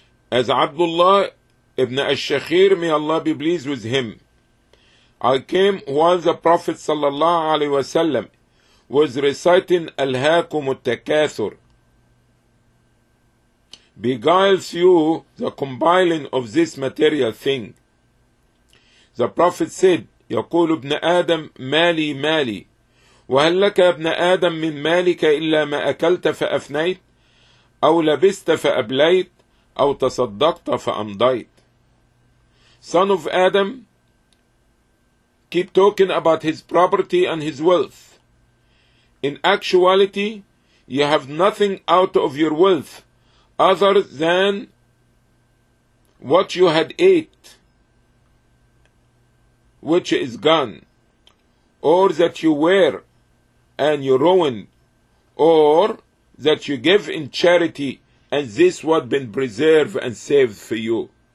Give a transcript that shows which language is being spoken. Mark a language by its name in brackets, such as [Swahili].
[English] As Abdullah ibn al-Shakhir, may Allah be pleased with him, I came while the Prophet sallallahu alaihi wasallam was reciting Al-Hakum al-Takathur. Beguiles you the compiling of this material thing. The Prophet said, [Arabic] يقول ابن آدم مالي مالي وهل لك ابن آدم من مالك إلا ما أكلت فأفنيت أو لبست فأبليت أو تصدقت فأمضيت. [English] Son of Adam, keep talking about his property and his wealth. In actuality, you have nothing out of your wealth other than what you had ate, which is gone, or that you wear and you ruined, or that you give in charity and this what been preserved and saved for you.